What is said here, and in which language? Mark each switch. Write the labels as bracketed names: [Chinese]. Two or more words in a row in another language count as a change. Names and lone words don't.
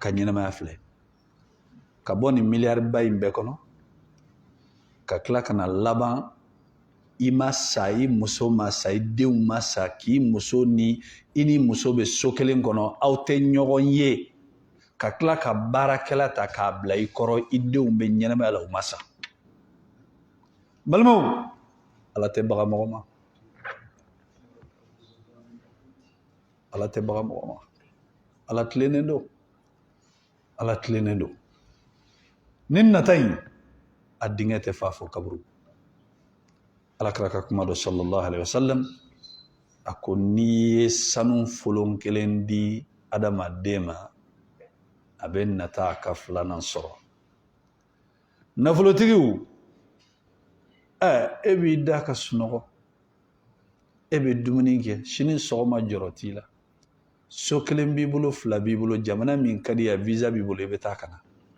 [Bambara] ka ɲɛnamaya filɛ ka bɔ nin miliyari ba in bɛɛ kɔnɔ ka tila ka na laban i ma sa i muso ma sa i denw ma sa k'i muso ni i ni muso bɛ so kelen kɔnɔ aw tɛ ɲɔgɔn ye ka tila ka baarakɛla ta k'a bila i kɔrɔ i denw bɛ ɲɛnamaya la u ma sa balimaw ala tɛ baga mɔgɔ ma ala tɛ baga mɔgɔ ma ala tilennen don ala tilennen don ni nata in a dingɛ tɛ fa fɔ kaburu alakira ka kuma dɔ [Arabic] صلى الله عليه وسلم [Bambara] a ko n'i ye sanu folon kelen di adamaden ma a bɛ nata a ka filanan sɔrɔ nafolotigiw e b'i da ka sunɔgɔ e bɛ dumuni kɛ sini sɔgɔma jɔrɔ t'i la so kelen b'i bolo fila b'i bolo jamana min ka di ya visa b'i bolo i bɛ taa ka na